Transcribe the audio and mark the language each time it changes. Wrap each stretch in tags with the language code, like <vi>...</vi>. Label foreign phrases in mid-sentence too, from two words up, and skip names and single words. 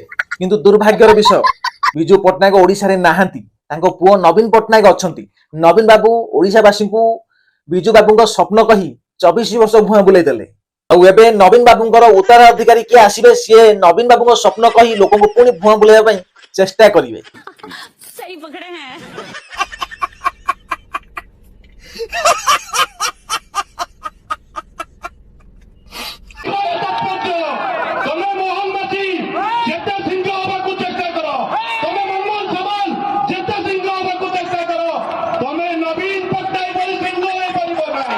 <or>କିନ୍ତୁ ଦୁର୍ଭାଗ୍ୟର ବିଷୟ ବିଜୁ ପଟ୍ଟନାୟକ ଓଡିଶାରେ ନାହାନ୍ତି। ତାଙ୍କ ପୁଅ ନବୀନ ପଟ୍ଟନାୟକ ଅଛନ୍ତି। ନବୀନ ବାବୁ ଓଡିଶାବାସୀଙ୍କୁ ବିଜୁ ବାବୁଙ୍କ ସ୍ୱପ୍ନ କହି 24 ବର୍ଷ ଭୁଆଁ ବୁଲେଇ ଦେଲେ। ଆଉ ଏବେ ନବୀନ ବାବୁଙ୍କର ଉତ୍ତରାଧିକାରୀ କିଏ ଆସିବେ, ସିଏ ନବୀନ ବାବୁଙ୍କ ସ୍ୱପ୍ନ କହି ଲୋକଙ୍କୁ ପୁଣି ଭୁଆଁ ବୁଲେଇବା ପାଇଁ ଚେଷ୍ଟା କରିବେ।</or> <hi>सही पकड़े हैं।</hi> <or>ତମେ ମୋହନବାସୀ ଯେତେ ସିଂହ ହବାକୁ ଚେଷ୍ଟା କର, ତମେ ମନମୋହନ ସମାନ ଯେତେ ସିଂହ ହବାକୁ ଚେଷ୍ଟା କର, ତମେ ନବୀନ ପଟ୍ଟନାୟକ ଭଳି ସିଂହ ହେଇପାରିବ ନାହିଁ।</or>